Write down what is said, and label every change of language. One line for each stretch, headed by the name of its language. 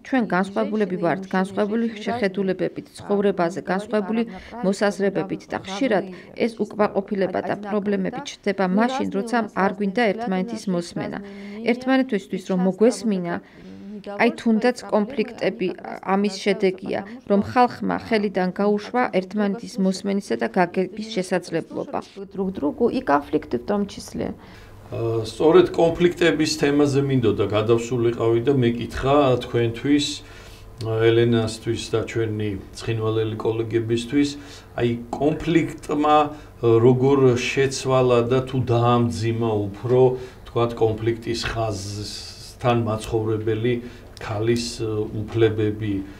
Georgian: ჩვენ განსხვავებულები ვართ, განსხვავებული შეხედულებებით, ცხოვრებაზე, განსხვავებული მოსაზრებებით და ხშირად ეს უკმაყოფილება და პრობლემები ჩნდება მაშინ, როცა არ გვინდა ერთმანეთის მოსმენა. ერთმანეთისთვის რომ მოგვესმინა, აი თუნდაც კონფლიქტები ამის შედეგია, რომ ხალხმა ხელიდან გაუშვა ერთმანეთის მოსმენისა და გაგების შესაძლებლობა.
Russian: Друг другу и конфликты в том числе.
Georgian: სწორედ კონფლიქტების თემაზე მინდოდა გადავსულიყავი და მეკითხა თქვენთვის, ელენასთვის და ჩვენი ცხინვალელი კოლეგებისთვის, აი კონფლიქტმა როგორ შეცვალა და თუ დაამძიმა უფრო კონფლიქტის ხაზთან მაცხოვრებელი ქალის უფლებები.